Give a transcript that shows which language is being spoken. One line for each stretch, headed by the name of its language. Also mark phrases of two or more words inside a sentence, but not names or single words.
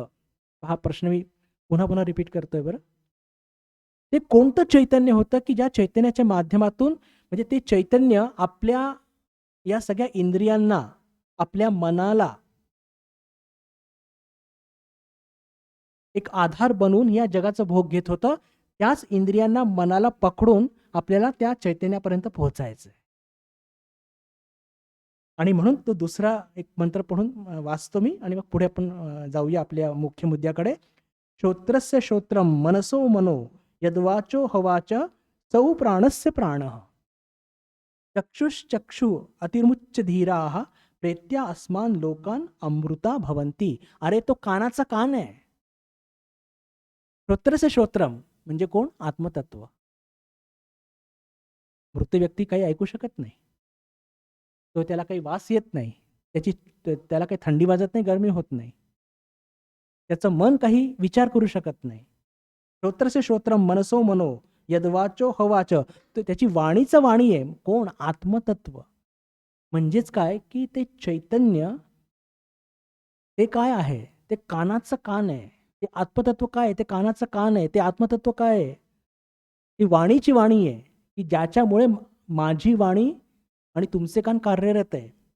Marathi: हा प्रश्न मी पुन्हा पुन्हा रिपीट करतोय बरं. ते कोणतं चैतन्य होतं की ज्या चैतन्याच्या माध्यमातून, म्हणजे ते चैतन्य आपल्या या सगळ्या इंद्रियांना, आपल्या मनाला एक आधार बनवून या जगाचा भोग घेत होतं. त्याच इंद्रियांना, मनाला पकडून आपल्याला त्या चैतन्यापर्यंत पोहोचायचं. आणि म्हणून तो दुसरा एक मंत्र पढून वाचतो मी आणि मग पुढे आपण जाऊया आपल्या मुख्य मुद्द्याकडे.
Sanskrit: श्रोत्रस्य श्रोत्रम मनसो मनो यद्वाचो हवाच सौ प्राणस्य प्राणः चक्षुश्चक्षु अतिर्मुच्च धीराः प्रेत्या अस्मान लोकान अमृता भवंती.
Marathi: अरे तो कानाचा कान आहे.
Sanskrit: श्रोत्रस्य श्रोत्रम
Marathi: म्हणजे कोण? आत्मतत्व. मृत व्यक्ती काही ऐकू शकत नाही. तो त्याला काही वास येत नाही, त्याला काही थंडी वाजत नाही, गरमी होत नाही. त्याचं मन काही विचार करू शकत नाही.
Sanskrit: श्रोत्रस्य श्रोत्रम मनसो मनो यद्वाचो हवाच.
Marathi: तो त्याची वाणीचं वाणी आहे. कोण? आत्मतत्व. म्हणजेच काय, की ते चैतन्य ते काय आहे? ते कानाचं कान आहे. ते आत्मतत्व काय आहे? ते कानाचं कान आहे. ते आत्मतत्व काय आहे? ती वाणीची वाणी आहे, की ज्याच्यामुळे माझी वाणी आणि तुमचे कान कार्यरत आहे.